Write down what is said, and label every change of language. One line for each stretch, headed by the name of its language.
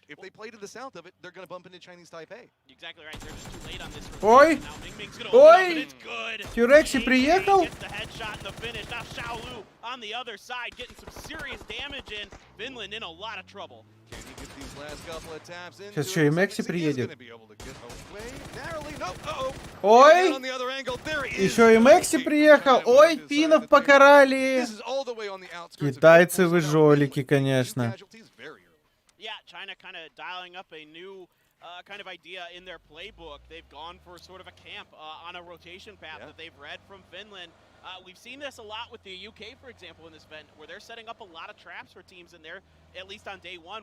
English: If they play to the south of it, they're going to bump into Chinese Taipei. Exactly right. They're just too late on this.
Russian: Ой! Ой! Тюрекси приехал?
English: Gets the headshot and the finish. Now Shaolu on the other side getting some serious damage in. Finland in a lot of trouble. Can he get these last couple of taps in?
Russian: Сейчас еще и Мекси приедет. Ой! Ой! Еще и Мекси приехал. Ой, финнов покарали. Китайцы вы жолики, конечно.
English: Yeah, China kind of dialing up a new kind of idea in their playbook. They've gone for sort of a camp on a rotation path that they've read from Finland. We've seen this a lot with the UK, for example, in this event, where they're setting up a lot of traps for teams in there, at least on day one.